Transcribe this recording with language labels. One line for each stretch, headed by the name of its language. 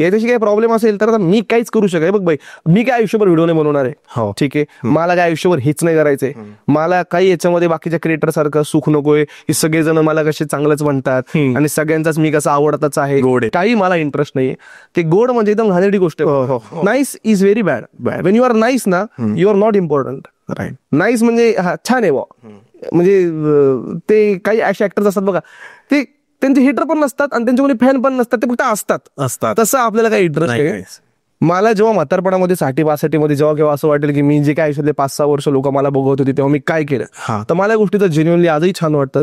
Marathi: याच्याशी काही प्रॉब्लेम असेल तर मी काहीच करू शकत. बघ बाई, मी काय आयुष्यभर व्हिडिओ नाही बनवणार आहे, ठीक आहे? मला काय आयुष्यभर हेच नाही करायचंय. मला काही याच्यामध्ये बाकीच्या क्रिएटर सारखं सुख नकोय की सगळेजण मला कसे चांगलंच म्हणतात आणि सगळ्यांचाच मी कसा आवडताच आहे, काही मला इंटरेस्ट नाहीये. ते गोड म्हणजे एकदम घाणेरडी गोष्ट आहे.
English: Nice is very bad. When you are nice ना, you are not important.
Marathi: Right. Nice म्हणजे छान आहे बा. म्हणजे ते काही असे ऍक्टर्स असतात बघा, ते त्यांचे हिटर पण नसतात आणि त्यांच्याकडे फॅन पण नसतात, ते फक्त असतात. तसं आपल्याला काही इंटरेस्ट आहे. मला जेव्हा म्हातारपणामध्ये 60-65 जेव्हा केव्हा असं वाटेल की मी जे काय आयुष्यातले 5-6 वर्ष लोक मला बघत होते तेव्हा मी काय केलं, तर मला या गोष्टीचं जेन्युअनली आजही छान वाटतं.